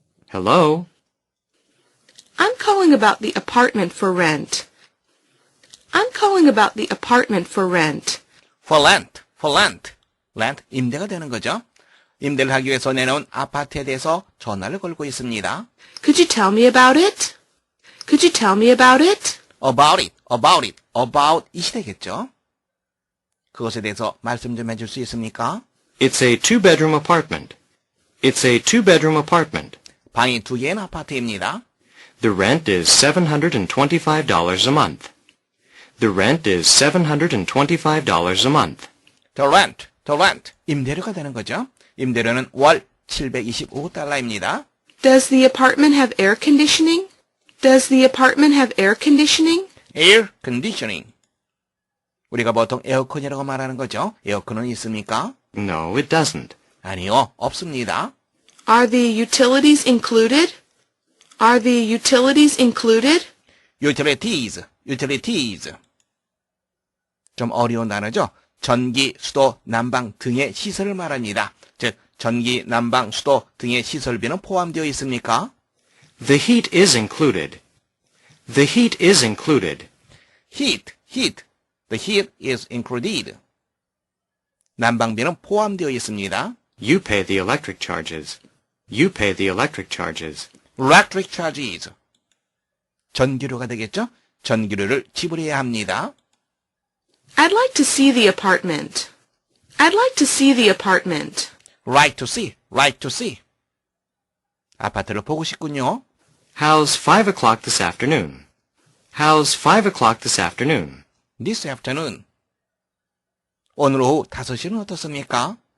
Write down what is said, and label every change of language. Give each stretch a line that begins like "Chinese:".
English: Hello? I'm calling about the apartment for rent. I'm calling about the apartment for rent. For rent. For rent.
Korean: rent, 임대가 되는 거죠. 임대를 하기 위해서 내놓은 아파트에 대해서 전화를 걸고 있습니다.
English: Could you tell me about it? Could you tell me about it? About it. About it. About it
Korean: 이 되겠죠. 그것에 대해서 말씀 좀 해줄 수 있습니까?
English: It's a two-bedroom apartment. It's a two-bedroom apartment.
Korean: 방이 두 개인 아파트입니다.
English: The rent is $725 a month. The rent is $725 a month. The rent,
Korean: 임대료가 되는 거죠. 임대료는 월 725달러입니다.
English: Does the apartment have air conditioning? Does the apartment have air conditioning? Air conditioning.
Korean: 우리가 보통 에어컨이라고 말하는 거죠. 에어컨은 있습니까?
English: No, it doesn't.
Korean: 아니요, 없습니다.
English: Are the utilities included? Are the utilities included? utilities, utilities.
Korean: 좀 어려운 단어죠? 전기, 수도, 난방 등의 시설을 말합니다. 즉, 전기, 난방, 수도 등의 시설비는 포함되어 있습니까?
English: The heat is included. The heat is included. heat, heat. The heat is included.
Korean: 난방비는 포함되어 있습니다.
English: You pay the electric charges. You pay the electric charges. electric charges.
Korean: 전기료가 되겠죠? 전기료를 지불해야 합니다.
English: I'd like to see the apartment. I'd like to see the apartment. right to see, right to see.
Korean: 아파트를 보고 싶군요.
English: How's 5 o'clock this afternoon? How's 5 o'clock this afternoon? this afternoon.
Korean: 오늘 오후 5시는 어떻습니까?